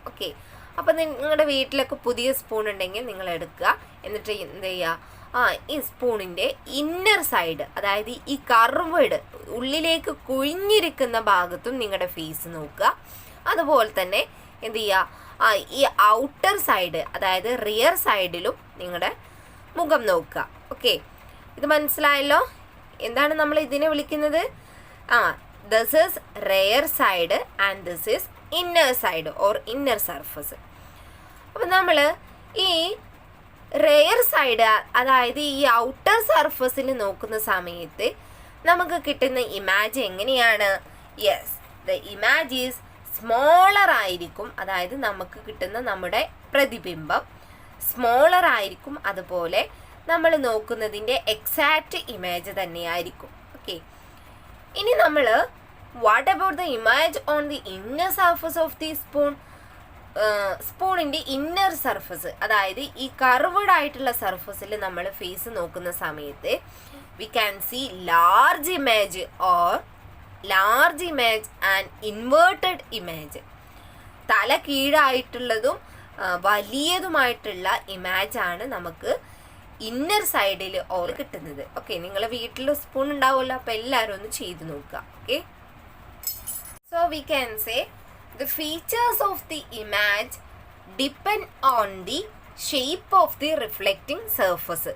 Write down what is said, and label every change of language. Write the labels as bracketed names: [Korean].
[Malayalam] Okay, അപ്പോൾ നിങ്ങളുടെ വീട്ടിലൊക്കെ പുതിയ സ്പൂൺ ഉണ്ടെങ്കിൽ നിങ്ങൾ എടുക്കുക, എന്നിട്ട് എന്ത് ചെയ്യുക, ഈ സ്പൂണിൻ്റെ ഇന്നർ സൈഡ്, അതായത് ഈ കർവ്ഡ് ഉള്ളിലേക്ക് കുഴിഞ്ഞിരിക്കുന്ന ഭാഗത്തും നിങ്ങളുടെ ഫേസ് നോക്കുക. അതുപോലെ തന്നെ എന്ത് ചെയ്യുക, ഈ ഔട്ടർ സൈഡ്, അതായത് റിയർ സൈഡിലും നിങ്ങളുടെ മുഖം നോക്കുക. ഓക്കെ, ഇത് മനസ്സിലായല്ലോ? എന്താണ് നമ്മൾ ഇതിനെ വിളിക്കുന്നത്? [English] this is rear side and this is inner side or inner surface. [Malayalam] അപ്പോൾ നമ്മൾ ഈ റെയർ സൈഡ്, അതായത് ഈ ഔട്ടർ സർഫസിൽ നോക്കുന്ന സമയത്ത് നമുക്ക് കിട്ടുന്ന ഇമേജ് എങ്ങനെയാണ്? [English] yes, the image is [Malayalam] smaller ആയിരിക്കും, അതായത് നമുക്ക് കിട്ടുന്ന നമ്മുടെ പ്രതിബിംബം സ്മോളർ ആയിരിക്കും, അതുപോലെ നമ്മൾ നോക്കുന്നതിൻ്റെ എക്സാക്റ്റ് ഇമേജ് തന്നെയായിരിക്കും. [English] okay, [Malayalam] ഇനി നമ്മൾ [English] What about the image on the inner surface of the spoon? [Malayalam] സ്പൂണിൻ്റെ inner surface, അതായത് ഈ കർവ്ഡ് ആയിട്ടുള്ള സർഫസിൽ നമ്മൾ ഫേസ് നോക്കുന്ന സമയത്ത് [English] We can see large image or large image and inverted image. [Malayalam] തല കീഴായിട്ടുള്ളതും വലിയതുമായിട്ടുള്ള ഇമേജാണ് നമുക്ക് ഇന്നർ സൈഡിൽ ഓർ കിട്ടുന്നത്. ഓക്കെ, നിങ്ങൾ വീട്ടിൽ സ്പൂൺ ഉണ്ടാവുമല്ലോ, അപ്പോൾ എല്ലാവരും ഒന്ന് ചെയ്ത് നോക്കുക. [English] Okay, so we can say the features of the image depend on the shape of the reflecting surface.